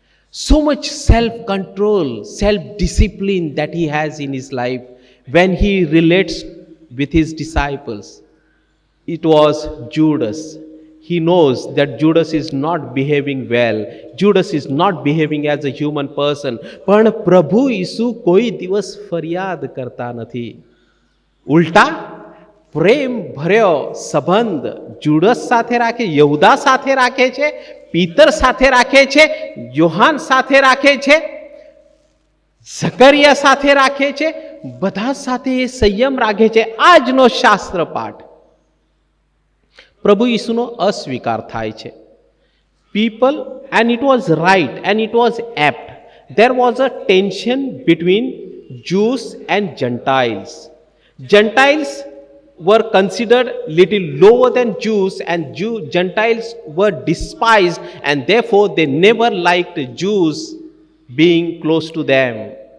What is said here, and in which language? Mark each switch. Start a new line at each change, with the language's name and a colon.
English: So much self-control, self-discipline that he has in his life when he relates with his disciples. It was Judas. He knows that Judas is not behaving well. Judas is not behaving as a human person.
Gujarati: પણ પ્રભુ ઈસુ કોઈ દિવસ ફરિયાદ કરતા નથી. ઉલટા પ્રેમ ભર્યો સંબંધ જુડસ સાથે રાખે, યહૂદા સાથે રાખે છે, પીતર સાથે રાખે છે, યોહાન સાથે રાખે છે, ઝકરિયા સાથે રાખે છે, બધા સાથે એ સંયમ રાખે છે. આજનો શાસ્ત્ર પાઠ પ્રભુ ઈસુનો અસ્વીકાર થાય છે.
English: People, and it was right and it was apt. There was a tension between Jews and Gentiles. Gentiles were considered little lower than Jews, and Gentiles were despised, and therefore they never liked Jews being close to them.